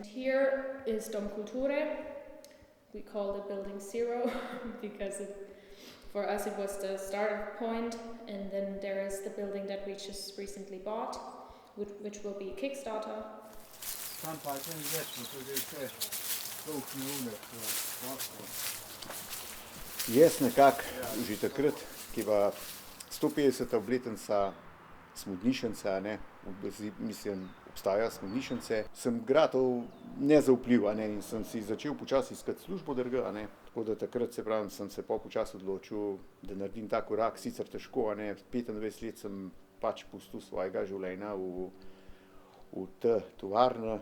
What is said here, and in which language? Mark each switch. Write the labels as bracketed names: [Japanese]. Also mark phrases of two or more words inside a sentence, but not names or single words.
[English] Here is Dom Culture. We call it Building 0 because for us it was the starting point, and then there is the building that we just recently bought, which will be Kickstarter. [Slovenian] Jaz nekako že takrat, ki je bila 150. obletnica Smodnišnice, mislim, obstaja Smodnišnice, sem gratov nezaupljiv, in sem si začel počasi iskati službo drugje, tako da takrat, se pravim, sem se počasi odločil, da naredim ta korak, sicer težko, 25 let sem pač pustil svojega življenja v te tovarne.